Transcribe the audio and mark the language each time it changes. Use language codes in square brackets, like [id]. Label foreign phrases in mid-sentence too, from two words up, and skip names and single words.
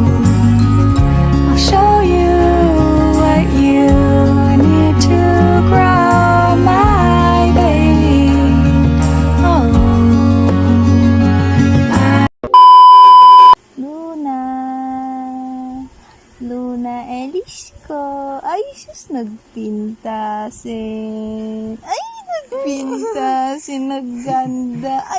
[en] I'll show you what you need to grow, my baby. Oh, [ilo] Luna Elis ko. Ay, sus, nagpintasin. Ay, nagpintasin. Nagganda. Ay.